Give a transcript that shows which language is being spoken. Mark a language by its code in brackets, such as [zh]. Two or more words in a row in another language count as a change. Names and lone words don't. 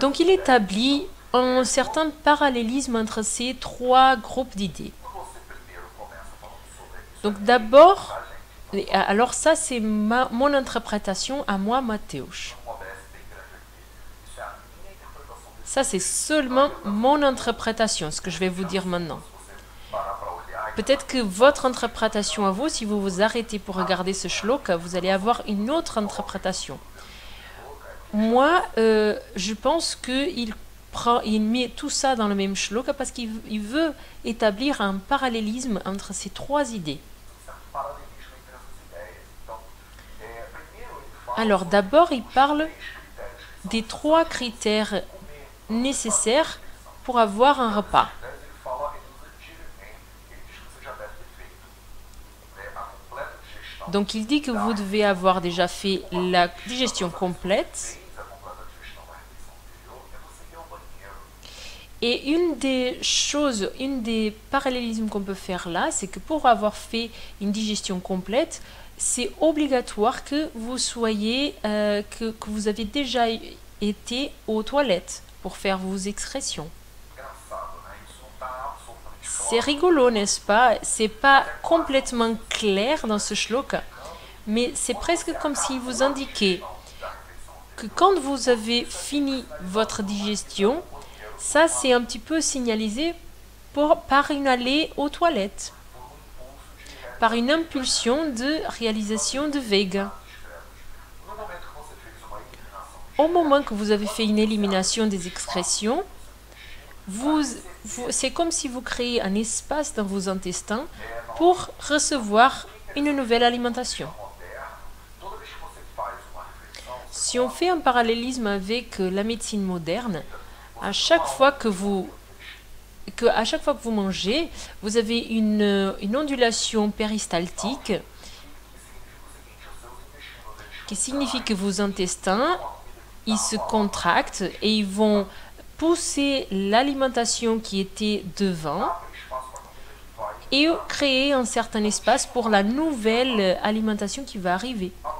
[fr] Donc il établit un certain parallélisme entre ces 3 groupes d'idées. [pt] Você primeiro começa falando sobre isso. [fr] Donc d'abord, alors ça c'est mon interprétation à moi, Mateusz. [pt] Uma OBS bem grande aqui. Isso é a minha interpretação desse. [fr] Ça c'est seulement mon interprétation, ce que je vais vous dire maintenant. [pt] Se você parar para olhar, [fr] Peut-être que votre interprétation à vous, si vous vous arrêtez pour regarder ce shloka, vous allez avoir une autre interprétation. Moi, je pense qu'il met tout ça dans le même shloka parce qu'il veut établir un parallélisme entre ces 3 idées. [pt] certo paralelismo entre essas ideias. Então, primeiro ele fala [fr] Alors d'abord, il parle [pt] três critérios que [fr] des 3 critères nécessaires pour avoir un repas. [pt] Ele fala, ele usa dirimem, ele diz que você já deve ter feito a completa digestão. [fr] Donc il dit que vous devez avoir déjà fait la digestion complète. [pt] Fez a completa digestão na refeição anterior, é você ir ao banheiro. [fr] Et une des parallélismes qu'on peut faire là, c'est que pour avoir fait une digestion complète, c'est obligatoire que vous soyez, que vous avez déjà été aux toilettes pour faire vos excrétions. [pt] Engraçado, né? Isso não está absolutamente [fr] C'est rigolo, n'est-ce pas? C'est pas complètement clair dans ce shloka, mais c'est presque comme si vous indiquez que quand vous avez fini votre digestion, ça c'est un petit peu signalisé par une allée aux toilettes, par une impulsion de réalisation de Vega. [pt] no momento que você fez uma eliminação [fr] Au moment que vous avez fait une élimination des excrétions, c'est comme si vous créez un espace dans vos intestins pour recevoir une nouvelle alimentation. [pt] moderna, toda vez que você faz uma refeição, [fr] Si on fait un parallélisme avec la médecine moderne, à chaque fois que vous mangez, vous avez une ondulation péristaltique qui signifie que vos intestins, ils se contractent et ils vont pousser l'alimentation qui était devant et créer un certain espace pour la nouvelle alimentation qui va arriver.